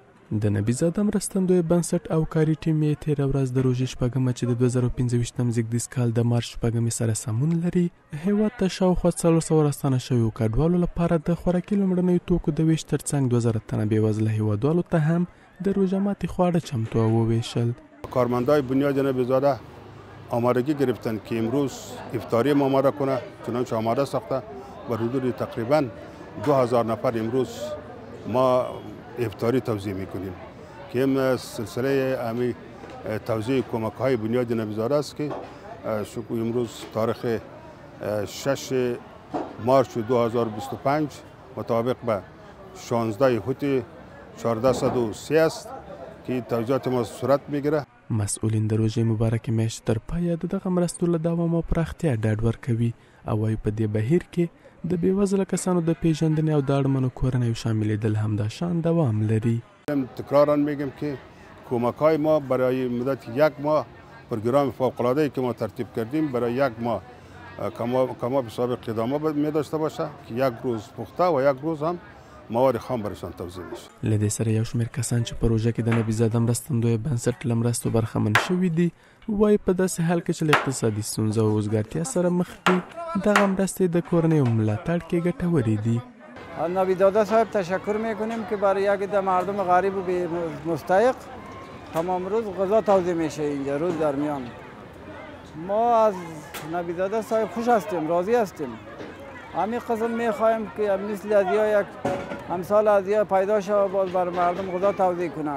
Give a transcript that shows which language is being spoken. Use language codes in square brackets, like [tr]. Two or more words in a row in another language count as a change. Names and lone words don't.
[ps] د نبی زاده مرستندوی بنسټ او کاري ټیم یې تېره ورځ د روژې شپږمه چې د 2025 زیږدیز کال د مارچ شپږمې سره سمون لري هېواد ته شاوخوا 400 راستانه شویو کډوالو لپاره د خوراکي لومړنیو توکو د ویش ترڅنګ 2000 تنه بېوزله هېوادوالو ته هم د روژه ماتي خواړه چمتو او وویشل. [fa] کارمندای بنیاد نبی زاده آمادگی گرفتن که امروز افطاری ما آماده کنه، چنانچه آماده ساخته و حدود تقریبا 2000 نفر امروز ما افطاری توزیع میکنیم که این سلسله امی توزیع کمک های بنیاد نبی زاده است که امروز تاریخ 6 مارچ 2025 مطابق به 16 هوتی 1403 است که توزیعات ما صورت میگیره. [ps] مسئولین د روژې مبارکې میاشتې تر پایه د دغه مرستو له دوام او پراختیا ډاډ ورکوي او وايي په دې بهیر کې د بېوزله کسانو د پیژندنې او د اړمنو کورنیو شاملېدل هم دا شان دوام لري. [fa] تکرارا میگم که کمک‌های ما برای مدت یک ماه پروگرام فوق‌العاده‌ای که ما ترتیب کردیم برای یک ماه کما به سابق ادامه می داشته باشه که یک روز پخته و یک روز هم مواد خام برشان توزیع میشه. [ps] له دې سره یو شمېر کسان چې په روژه کې د نبی زاده مرستندوی بنسټ له مرستو برخمن شوي دي وایي په داسې حال کې چې له اقتصادي ستونزو او وزګارتیا سره مخ دي دغه مرستې د کورنیو ملاتړ کې ګټورې دي. [fa] نبی زاده صاحب تشکر میکنیم که برای یک عده مردم غریب و مستحق تمام روز غذا توزیع میشه اینجا روز در میان. ما از نبی زاده صاحب خوش هستیم، راضی هستیم. همین قسم میخوایم که مثل ازیا یک امثال ازیا پیدا شود باز بر مردم غذا توزیع کنه.